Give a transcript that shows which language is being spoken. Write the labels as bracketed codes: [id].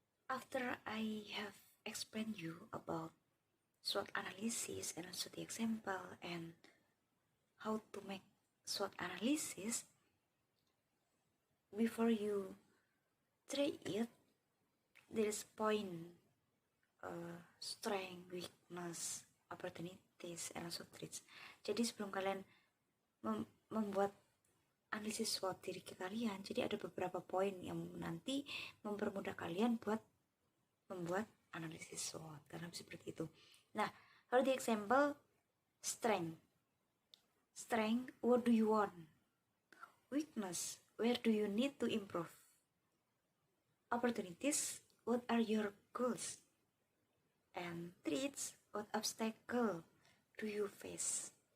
[en] After I have explained you about SWOT analysis and also the example and how to make SWOT analysis, before you try it, there is point, strength, weakness, opportunities, and also traits. [id] Jadi sebelum kalian membuat analisis SWOT diri kalian, jadi ada beberapa poin yang nanti mempermudah kalian buat membuat analisis SWOT, karena seperti itu. [en] Nah, for the example, strength, what do you want? Weakness, where do you need to improve? Opportunities, what are your goals? And traits, what obstacle do you face?